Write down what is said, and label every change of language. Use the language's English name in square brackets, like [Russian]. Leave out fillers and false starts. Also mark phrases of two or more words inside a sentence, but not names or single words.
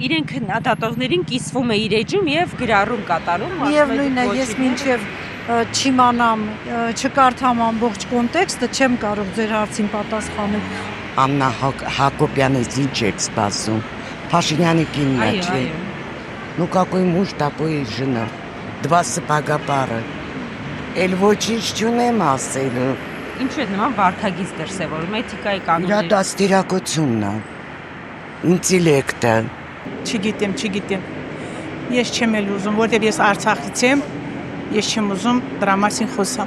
[Armenian] Իրեն քննադատողներին կիսվում է իր էջում եւ գրառում կատարում։ Միևնույնն է, ես մինչև չիմանամ, չկարդամ ամբողջ կոնտեքստը, չեմ կարող ձեր հարցին պատասխանել։ Աննա Հակոբյանից ինչ եք սպասում։ Փաշինյանի կինն է, չէ։ [Russian] Ну какой муж, такой и жена. [Armenian] Два սպագա պարը, էլ ոչինչ չունեմ ասել։ Ինչու է նման վարքագիծ դրսևորում էթիկայի կանոնները։ Իրա դաստիարակությունն է, ինտելեկտը։ Չգիտեմ։ Ես չեմ էլ ուզում, որտեղ ես Արցախից եմ, ես չեմ ուզում դրա մասին խոսամ։